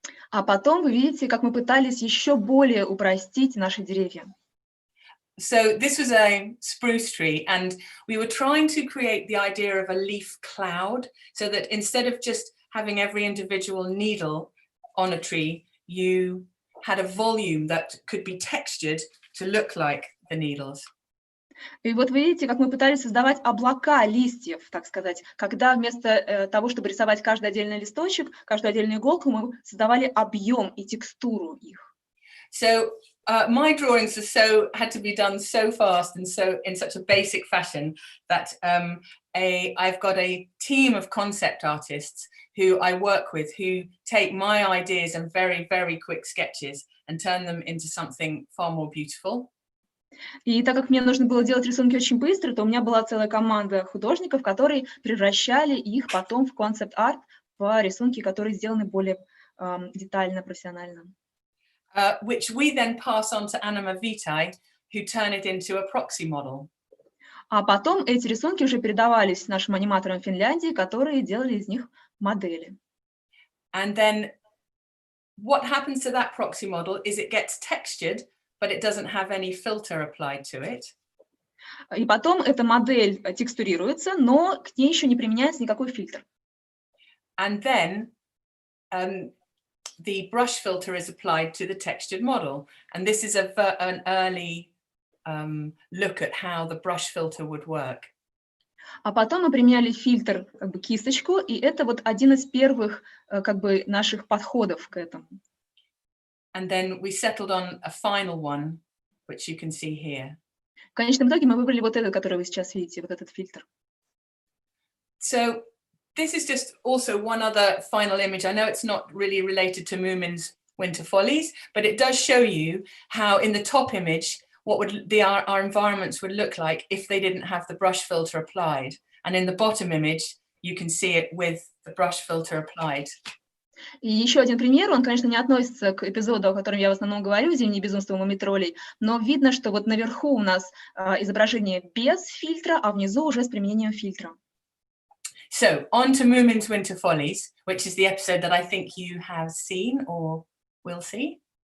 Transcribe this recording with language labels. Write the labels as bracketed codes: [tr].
[ru] А потом вы видите, как мы пытались еще более упростить наши деревья. [en] So this was a spruce tree, and we were trying to create the idea of a leaf cloud, so that instead of just having every individual needle on a tree, you had a volume that could be textured to look like the needles. [ru] И вот вы видите, как мы пытались создавать облака листьев, так сказать, когда вместо того, чтобы рисовать каждый отдельный листочек, каждую отдельную иголку, мы создавали объем и текстуру их. [en] So my drawings had to be done so fast and so in such a basic fashion that I've got a team of concept artists who I work with, who take my ideas and very, very quick sketches and turn them into something far more beautiful. [ru] И так как мне нужно было делать рисунки очень быстро, то у меня была целая команда художников, которые превращали их потом в концепт-арт, в рисунки, которые сделаны более детально, профессионально. [en] Which we then pass on to Anima Vitae, who turn it into a proxy model. [ru] А потом эти рисунки уже передавались нашим аниматорам Финляндии, которые делали из них модели. [en] And then what happens to that proxy model is it gets textured, but it doesn't have any filter applied to it. [ru] И потом эта модель текстурируется, но к ней еще не применяется никакой фильтр. [en] And then the brush filter is applied to the textured model. And this is an early look at how the brush filter would work. [ru] А потом мы применяли фильтр, кисточку, и это вот один из первых наших подходов к этому. [en] And then we settled on a final one, which you can see here. [ru] В конечном итоге мы выбрали вот этот, который вы сейчас видите, вот этот фильтр. [en] So this is just also one other final image. I know it's not really related to Moomin's Winter Follies, but it does show you how in the top image, what would our environments would look like if they didn't have the brush filter applied. And in the bottom image, you can see it with the brush filter applied. [ru] И еще один пример, он, конечно, не относится к эпизоду, о котором я в основном говорю, «Зимнее безумство муми-троллей», но видно, что вот наверху у нас изображение без фильтра, а внизу уже с применением фильтра. [en] So on to Moomin's Winter Follies, which is the episode that I think you have seen or will see.